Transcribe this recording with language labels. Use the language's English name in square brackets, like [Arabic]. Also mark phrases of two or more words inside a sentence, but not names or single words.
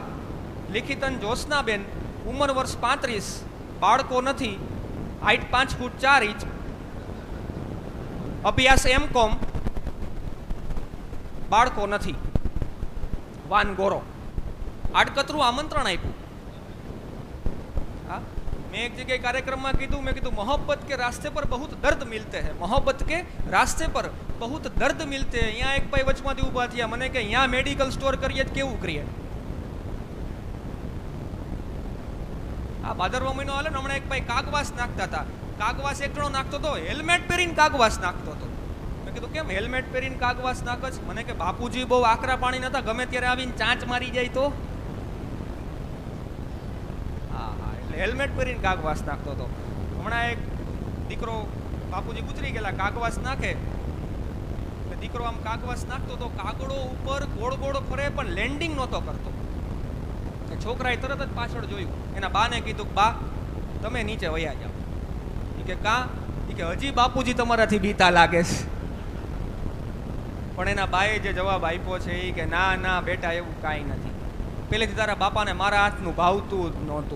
[Gujarati] લિખિતન જ્યોત્સનાબેન, ઉંમર વર્ષ 35, બાળકો નથી, હાઈટ 5 ફૂટ 4 ઇંચ, અભ્યાસ M.Com, બાળકો નથી, વાન ગોરો. આડકતરું આમંત્રણ આપ્યું. હા, [Hindi] मैं एक जगह कार्यक्रम में [Gujarati] कीधु, [Hindi] मैं कीधु मोहब्बत के रास्ते पर बहुत दर्द मिलते हैं, मोहब्बत के रास्ते पर बहुत दर्द मिलते हैं. यहाँ एक भाई [Gujarati] વચમાથી ઊભા થયા, મને કે [Hindi] यहाँ मेडिकल स्टोर करिए [Gujarati] તો કેવું કરીએ? આ ભાદરવા મહીનો હાલે ને, હમણાં એક ભાઈ કાગવાસ નાખતા થા. કાગવાસ એક જણો નાખતો તો હેલ્મેટ પહેરીને કાગવાસ નાખતો તો. मैं કીધું કેમ હેલ્મેટ પહેરીને કાગવાસ નાખે છે? મને કે બાપુજી બહુ આકરા પાણી નતા, ગમે ત્યારે આવીને ચાંચ મારી જાય તો. હેલ્મેટ પહેરીને કાગવાસ નાખતો તો. હમણાં એક દીકરો, બાપુજી ગુજરી ગેલા, કાગવાસ નાખે, દીકરો આમ કાગવાસ નાખતો તો કાગડો ઉપર ગોળ ગોળ ફરે પણ લેન્ડિંગ નહોતો કરતો. છોકરાએ તરત જ પાછળ જોયું, એના બાને કીધું બા તમે નીચે વયા જાઓ. એ કે કા? એ કે હજી બાપુજી તમારાથી બીતા લાગે છે. પણ એના બાએ જે જવાબ આપ્યો છે એ કે ના ના બેટા એવું કાંઈ નથી, પહેલેથી તારા બાપાને મારા હાથનું ભાવતું જ નહોતું.